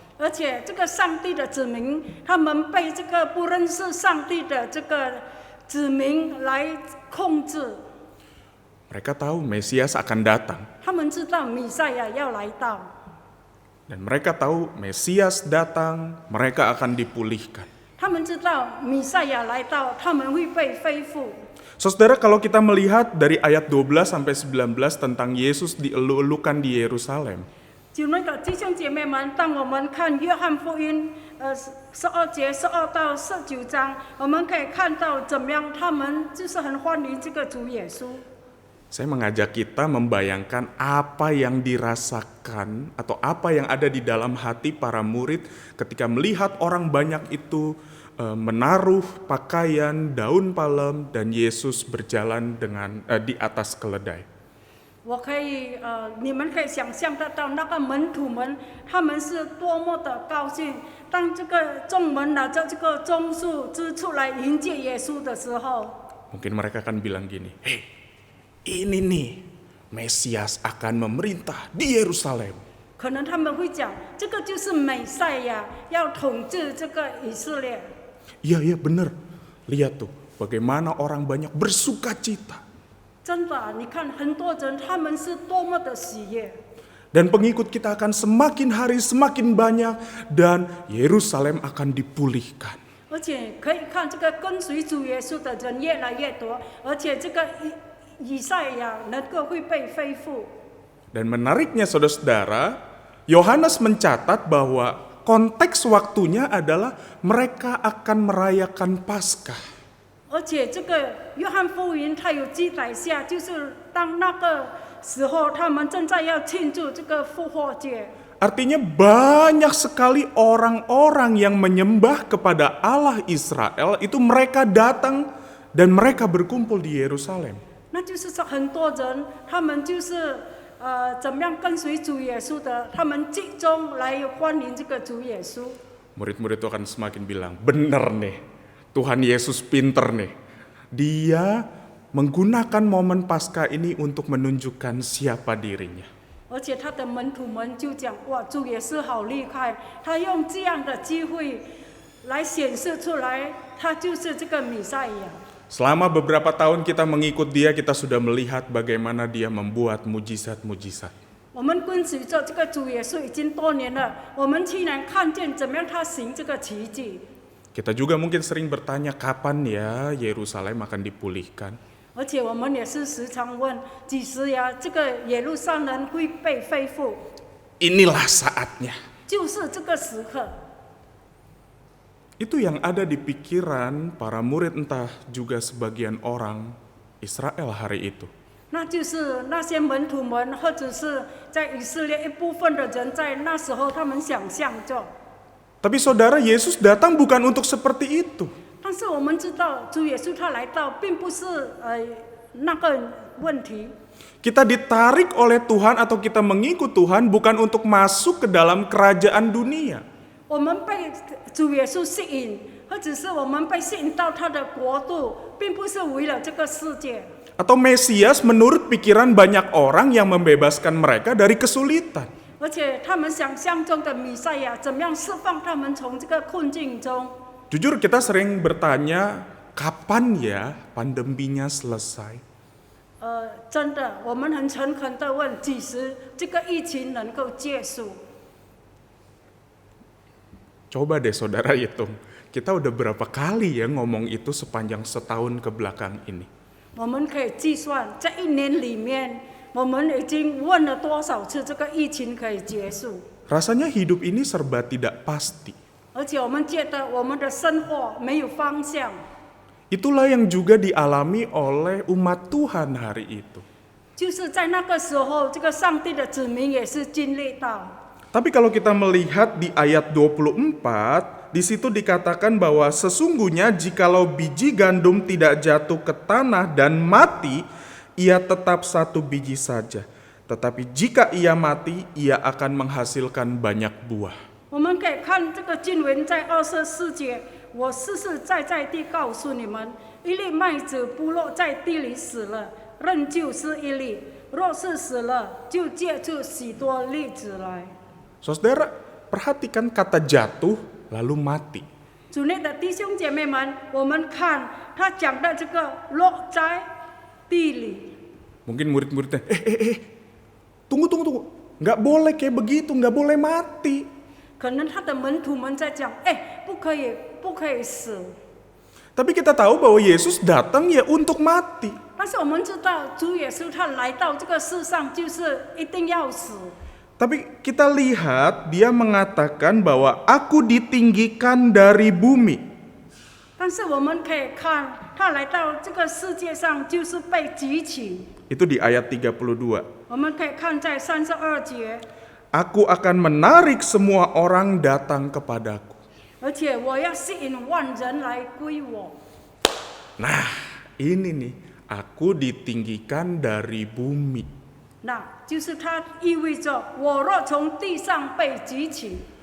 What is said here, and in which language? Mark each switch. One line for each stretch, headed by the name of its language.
Chinese: 而且这个上帝的子民，他们被这个不认识上帝的这个子民来控制。
Indonesian: Mereka tahu Mesias akan datang.
Chinese: 他们知道弥赛亚要来到，
Indonesian: Dan mereka tahu Mesias datang, mereka akan dipulihkan.
Chinese: 他们知道弥赛亚来到，他们会被恢复。
Indonesian: Saudara, kalau kita melihat dari ayat 12 sampai 19 tentang Yesus dielu-elukan di Yerusalem,
Chinese: 就那个弟兄姐妹们，当我们看约翰福音12节12到19章，我们可以看到怎么样，他们就是很欢迎这个主耶稣。
Indonesian: saya mengajak kita membayangkan apa yang dirasakan atau apa yang ada di dalam hati para murid ketika melihat orang banyak itu menaruh pakaian, daun palem, dan Yesus berjalan di atas keledai.
Chinese: 我可以你们可以想象得到那个门徒们，他们是多么的高兴。当这个众门拿着这个棕树枝出来迎接耶稣的时候，
Indonesian: Mungkin mereka akan bilang gini, "Hei, ini nih Mesias akan memerintah di Yerusalem."
Chinese: 可能他们会讲，这个就是美赛亚要统治这个以色列。
Indonesian: Iya, benar. Lihat tuh, bagaimana orang banyak bersuka cita.
Chinese: 真的，你看很多人他们是多么的喜悦。
Indonesian: Dan pengikut kita akan semakin hari semakin banyak dan Yerusalem akan dipulihkan.
Chinese: 而且可以看这个跟随主耶稣的人越来越多，而且这个以赛亚能够会被恢复。
Indonesian: Dan menariknya saudara-saudara, Yohanes mencatat bahwa konteks waktunya adalah mereka akan merayakan Paskah.
Chinese: 而且这个约翰福音它有记载下，就是当那个时候，他们正在要庆祝这个复活节。
Indonesian: Artinya banyak sekali orang-orang yang menyembah kepada Allah Israel itu mereka datang dan mereka berkumpul di Yerusalem.
Chinese: 那就是说很多人，他们就是怎么样跟随主耶稣的，他们集中来欢迎这个主耶稣。
Indonesian: Murid-murid itu akan semakin bilang, benar nih, Tuhan Yesus pinter nih. Dia menggunakan momen Paskah ini untuk menunjukkan siapa dirinya.
Chinese: 而且他的门徒们就讲：“哇，主耶稣好厉害！他用这样的机会来显示出来，他就是这个弥赛亚。”
Indonesian: Selama beberapa tahun kita mengikut dia, kita sudah melihat bagaimana dia membuat mujizat-mujizat.
Chinese: 我们跟随着这个主耶稣已经多年了，我们竟然看见怎么样他行这个奇迹。
Indonesian: Kita juga mungkin sering bertanya kapan ya Yerusalem akan dipulihkan.
Chinese: 而且我们也是时常问，几时呀？这个耶路撒冷会被恢复？
Indonesian: Inilah saatnya.
Chinese: 就是这个时刻。
Indonesian: Itu yang ada di pikiran para murid entah juga sebagian orang Israel hari itu.
Chinese: 那就是那些门徒们，或者是在以色列一部分的人，在那时候他们想象着。
Indonesian: Tapi saudara, Yesus datang bukan untuk seperti itu.
Chinese: 但是我们知道，主耶稣他来到，并不是那个问题。
Indonesian: Kita ditarik oleh Tuhan atau kita mengikut Tuhan bukan untuk masuk ke dalam kerajaan dunia.
Chinese: 我们被主耶稣吸引，或者是我们被吸引到他的国度，并不是为了这个世界。
Indonesian: Atau Mesias menurut pikiran banyak orang yang membebaskan mereka dari kesulitan.
Chinese: 而且他们想象中的弥赛亚，怎么样释放他们从这个困境中？
Indonesian: Jujur kita sering bertanya, kapan ya pandeminya selesai?
Chinese: 真的，我们很诚恳的问，几时这个疫情能够结束？
Indonesian: Coba deh saudara hitung, kita udah berapa kali ya ngomong itu sepanjang setahun ke belakang ini.
Chinese: 我们可以计算，在一年里面，我们已经问了多少次这个疫情可以结束？
Indonesian: Rasanya hidup ini serba tidak pasti.
Chinese: 而且我们觉得我们的生活没有方向。
Indonesian: Itulah yang juga dialami oleh umat Tuhan hari itu.
Chinese: 就是在那个时候，这个上帝的子民也是经历到。
Indonesian: Tapi kalau kita melihat di ayat 24, di situ dikatakan bahwa sesungguhnya jikalau biji gandum tidak jatuh ke tanah dan mati, ia tetap satu biji saja. Tetapi jika ia mati, ia akan menghasilkan banyak buah.
Chinese: 我们可以看这个经文在24节，我实实在在地告诉你们，一粒麦子不落在地里死了，仍旧是一粒； 若是死了，就结出许多粒子来。
Indonesian: Saudara, perhatikan kata jatuh lalu mati.
Chinese: 主内的弟兄姐妹们，我们看他讲的这个落在地里，
Indonesian: Mungkin murid-muridnya, tunggu. Nggak boleh kayak begitu, nggak boleh mati.
Chinese: 可能他的门徒们在讲，不可以，不可以死。
Indonesian: Tapi kita tahu bahwa Yesus datang ya untuk mati.
Chinese: 但是我们知道，主耶稣他来到这个世上，就是一定要死。
Indonesian: Tapi kita lihat dia mengatakan bahwa aku ditinggikan dari bumi.
Chinese: 但是我们可以看，他来到这个世界上，就是被举起。
Indonesian: Itu di ayat 32.
Chinese: 我们可以看在32节，
Indonesian: Aku akan menarik semua orang datang kepadaku.
Chinese: 而且我要吸引万人来归我。
Indonesian: Nah, ini nih, aku ditinggikan dari bumi.
Chinese: 那就是它意味着，我若从地上被举起，